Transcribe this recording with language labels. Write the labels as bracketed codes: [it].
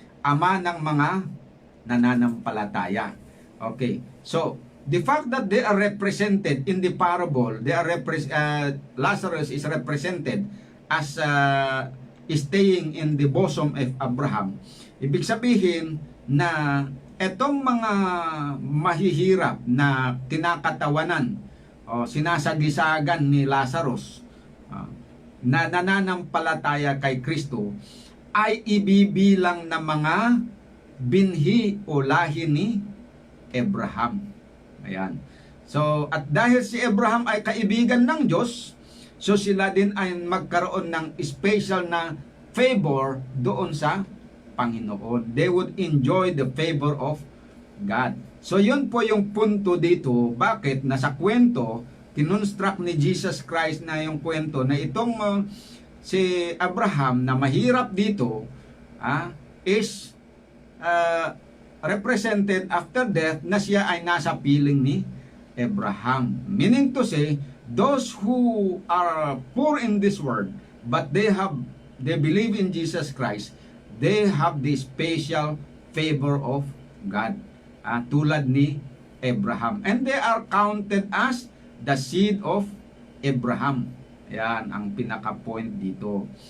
[tl] Ama ng mga nananampalataya. Okay. [en] So, the fact that they are represented in the parable, Lazarus is represented as staying in the bosom of Abraham. [tl] Ibig sabihin na etong mga mahihirap na kinakatawanan o sinasagisagan ni Lazarus na nananampalataya kay Kristo ay ibibilang na mga binhi o lahi ni Abraham. Ayan. So, at dahil si Abraham ay kaibigan ng Diyos, so sila din ay magkaroon ng special na favor doon sa Panginoon. [en] They would enjoy the favor of God. [tl] So, yun po yung punto dito. Bakit? Nasa kwento, kinonstruct ni Jesus Christ na yung kwento na itong si Abraham na mahirap dito [en] is represented after death [tl] na siya ay nasa piling ni Abraham. [en] Meaning to say, those who are poor in this world, but they believe in Jesus Christ, they have the special favor of God. [tl] Tulad ni Abraham. [en] And they are counted as the seed of Abraham. [tl] Yan ang pinaka-point dito.